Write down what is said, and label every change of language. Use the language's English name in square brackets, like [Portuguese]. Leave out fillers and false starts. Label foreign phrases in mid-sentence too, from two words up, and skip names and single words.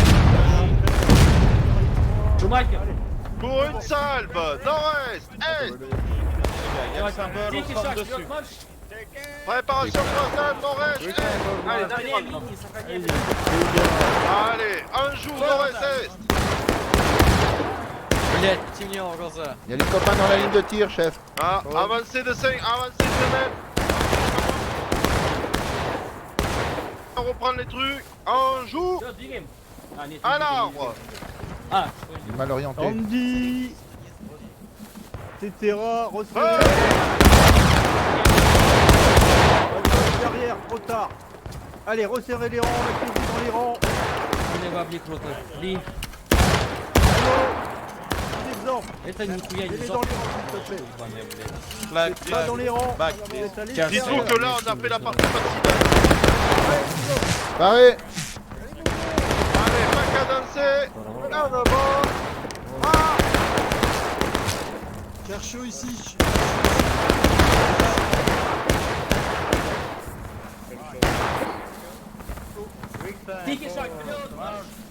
[Russian] Шумахер, [French] Pour une salve, nord-est, est. Il y a le symbole, on [Russian] тихий [French] forme [Russian] шаг, [French] dessus. [Russian] вперед марш. [French] Préparation frontale, nord-est, est. Allez, dernier [Russian] Сохраняем [French] round. [Russian] линии, сохраняем. [French] Allez, un jour, nord-est, est. [Russian] Блять, темнело в глаза. [French] Il y a les copains dans la ligne de tir, chef. Ah, avancez de 5, avancez de mètres. On reprend les trucs. Un jour, [Russian] Всё, двигаем. А, нет, [French] à [Russian] не двигаем. [French] l'arbre. [Russian] А, [French] Il est mal orienté. Andy, etc. Resserrez. Ouais. Derrière, trop tard. Allez, resserrez les rangs, mettez-vous dans les rangs. [Russian] слева, блин, круто. Блин, [French] Exemple. [Russian] это нихуя не [French] Mettez [Russian] зон. [French] dans les rangs, s'il te plaît. [Russian] Ебаная, блядь. [English] Flag, [French] Pas [English] flag. [French] dans les rangs. [English] Back, [French] Vous êtes allés Tiens, derrière. Dites-vous que là, on a fait la partie facile. Paré. Allez, pas qu'à danser. En avant. Ah. Kershaw ici. [Russian] Тихий шаг, вперед, марш.